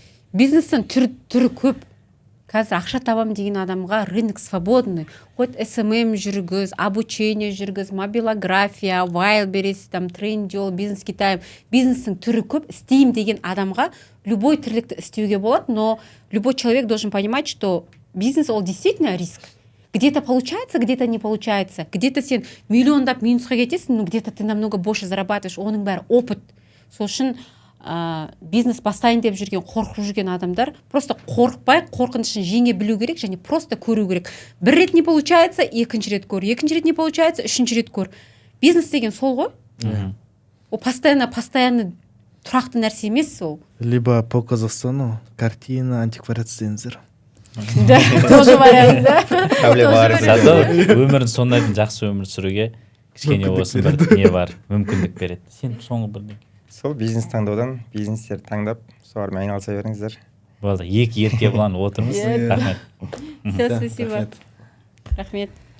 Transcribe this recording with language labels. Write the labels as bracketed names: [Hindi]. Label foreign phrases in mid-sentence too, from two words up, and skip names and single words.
[Kazakh] Бизнестің түрі көп. Қазір ақша табам деген адамға [Russian] рынок свободный. [Kazakh] Хоть SMM жүргіз, обучение жүргіз, мобилография, Wildberries, Trendyol, бизнес Китай. Бизнестің түрі көп. Істейм деген адамға любой тірлікті істеуге болады, [Russian] но любой человек должен понимать, что бизнес ол действительно риск. Где-то получается, где-то не получается. [Kazakh] Где-то сен миллиондап минусқа кетесің, [Russian] но где-то ты намного больше зарабатываешь. [Kazakh] Оның бәрі опыт. Сол үшін бизнес бастайын деп жүрген, қорқып жүрген адамдар просто қорықпай, қорқынышын жеңе білу керек және просто көру керек. Бір рет [Russian] не получается, [Kazakh] екінші рет көр. Екінші рет [Russian] не получается, [Kazakh] үшінші рет көр. Бизнес деген сол ғой. Ол постоянно тұрақты нәрсе емес ол. [Russian] Либо по Казахстану картина, [Kazakh] антиквариат істеңіздер. [Russian] Да, тоже вариант, да. [Kazakh] Өмірін сондай жақсы өмір сүруге кішкене болсын бір не бар, мүмкіндік береді. Сен соңғы бірден. Сол бизнес таңдаудан бизнестер таңдап, солармен айналыса беріңіздер. Болды, екі ерке бұлан отырмыз. Рахмет. [Russian] Все, спасибо. [Kazakh] Рахмет.